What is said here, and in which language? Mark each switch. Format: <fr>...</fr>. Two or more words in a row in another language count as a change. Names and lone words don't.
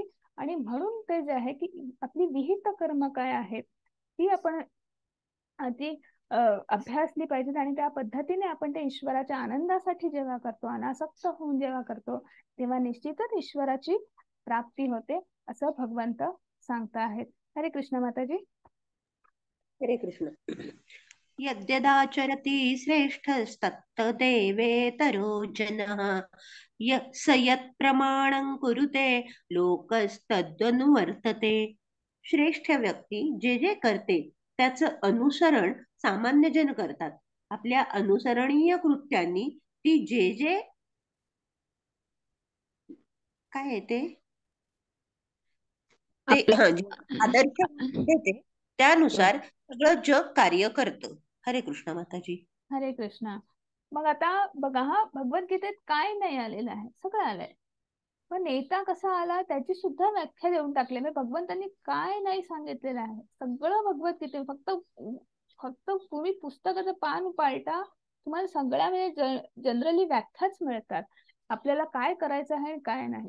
<mr>आणि म्हणून ते जे आहे की आपली विहित कर्म काय आहेत ती आपण ती अभ्यासली पाहिजेत. आणि त्या पद्धतीने आपण ते ईश्वराच्या आनंदासाठी जेव्हा करतो, अनासक्त होऊन जेव्हा करतो, तेव्हा निश्चितच ईश्वराची प्राप्ती होते, असं भगवंत सांगता आहेत. हरे कृष्ण माताजी. हरे कृष्ण.</mr> <sa>यद्यदाचरति श्रेष्ठस्तत्तदेवेतरो जनः स यत्प्रमाणं कुरुते लोकस्तद्वनुवर्तते.</sa> <mr>श्रेष्ठ व्यक्ती जे जे करते त्याचं अनुसरण सामान्य जन करतात. आपल्या अनुसरणीय कृत्यांनी ती जे जे काय आहे ते आदर्श देते त्यानुसार सगळं जग कार्य करतं. हरे कृष्ण माताजी. हरे कृष्ण. मग आता बघा, हा भगवद्गीतेत काय नाही आलेलं आहे, सगळं आलंय. पण नेता कसा आला त्याची सुद्धा व्याख्या देऊन टाकली. म्हणजे भगवंतांनी काय नाही सांगितलेलं आहे सगळं भगवद्गीते. फक्त फक्त तुम्ही पुस्तकाचं पान पालटा, तुम्हाला सगळ्या म्हणजे जनरली व्याख्याच मिळतात, आपल्याला काय करायचं आहे काय नाही.</mr>